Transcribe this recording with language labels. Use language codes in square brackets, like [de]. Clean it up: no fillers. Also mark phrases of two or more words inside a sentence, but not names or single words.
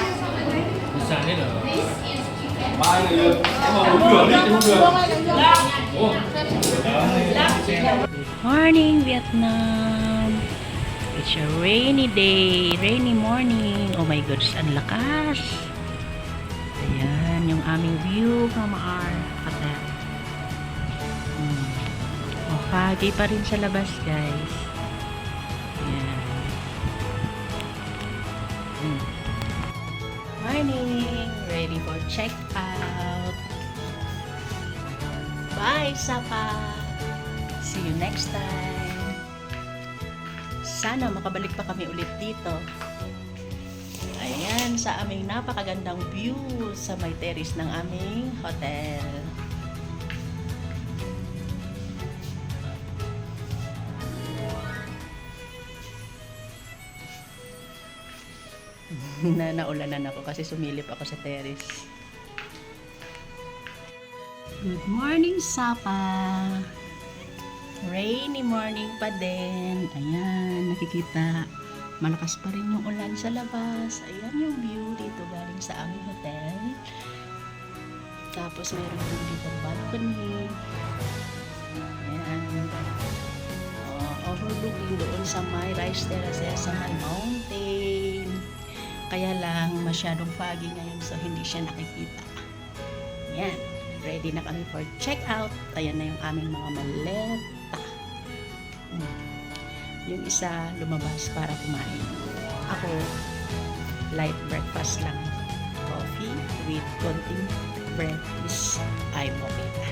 [vi] Mai này được. Em mà muốn rửa đi chứ không được. [en] Morning, Vietnam! It's a rainy day, rainy morning. Oh my gosh, [tl] ang lakas! Ayan, yung aming [en] view from our hotel. [tl] Oh, foggy pa rin sa labas, guys. Ayan. [en] Morning! Ready for check-out. Bye, Sapa! See you next time. [tl] Sana makabalik pa kami ulit dito. Ayan, sa aming napakagandang view sa may terrace ng aming hotel. Naulanan ako kasi sumilip ako sa terrace. [en] Good morning, Sapa! Rainy morning pa din. [tl] Ayan, nakikita. Malakas pa rin yung ulan sa labas. Ayan yung view dito galing sa aming hotel. Tapos meron din dito balcony. Ayan. Overlooking doon sa may [en] rice terraces, [tl] sa may mountain. Kaya lang masyadong foggy ngayon so hindi siya nakikita. Ayan. Ready na kami [en] for check-out. [tl] Ayan na yung aming mga maleta. Yung isa lumabas para kumain. Ako, light breakfast lang. [en] Coffee with konting bread is I'm okay.